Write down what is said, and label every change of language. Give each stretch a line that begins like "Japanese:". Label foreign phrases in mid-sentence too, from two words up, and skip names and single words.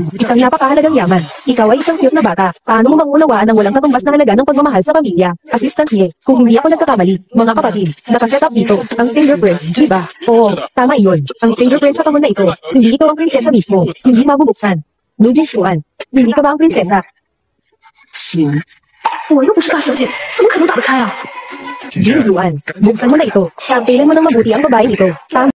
Filipino: Isang napakahalagang yaman. Ikaw ay isang cute na bata, paano mo maunawaan ang walang katumbas na halaga ng pagmamahal sa pamilya? Assistant niya, kung hindi ako nagkakamali, mga kapatid, nakaset up dito, ang fingerprint, di ba? Oo, tama iyon. Ang fingerprint sa kahon na ito, hindi ikaw ang prinsesa mismo, hindi mabubuksan. Lu Jingxuan, hindi ka ba ang prinsesa?
Chinese: 行，我又不是大小姐，怎么可能打得开啊？
Filipino: Jin Zuan, buksan mo na ito. Sampilan mo ng mabuti ang babaeng ito. Tama.